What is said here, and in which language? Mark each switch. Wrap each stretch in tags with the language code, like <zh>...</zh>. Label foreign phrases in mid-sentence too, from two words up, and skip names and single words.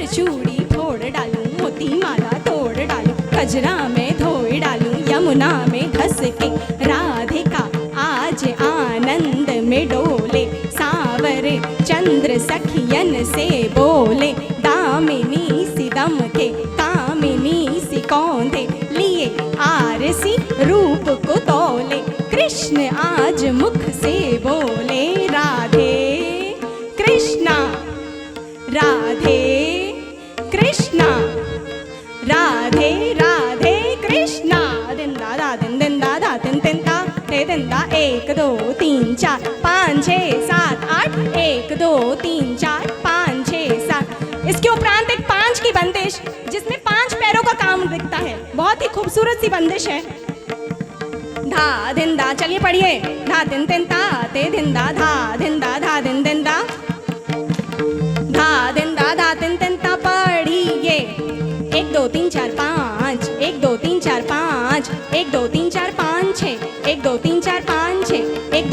<hi>चूड़ी फोड़ डालूं मोती माला तोड़ डालूं कजरा में धोई डालूं यमुना में धस के राधिका आज आनंद में डोले सावरे चंद्र सखियन से बोले दामिनी सी दम के कामिनी सी कौंधे लिए आरसी रूप को तोले कृष्ण आज मुख से बोले राधे कृष्णा राधे कृष्णा राधे राधे कृष्णा। दिन दा दा दिन दिन दा दा दिन दिन दा दे दिन दा 1 2 3 4 5 6 7 8 1 2 3 4 5 6 7। इसके उपरांत एक 5 की बंदिश जिसमें 5 पैरों का काम दिखता है, बहुत ही खूबसूरत सी बंदिश है। धा दिन दा चलिए पढ़िए धा दिन दिन दा दे दिन दा धा दिन दा धा दिन दिन दा धा दिन दा धा दिन दिन दा पढ़िए 1 2 3 4 5 1 2 3 4 5 1 2 3 4 5 6 1 2 3 4 5 6 1</hi>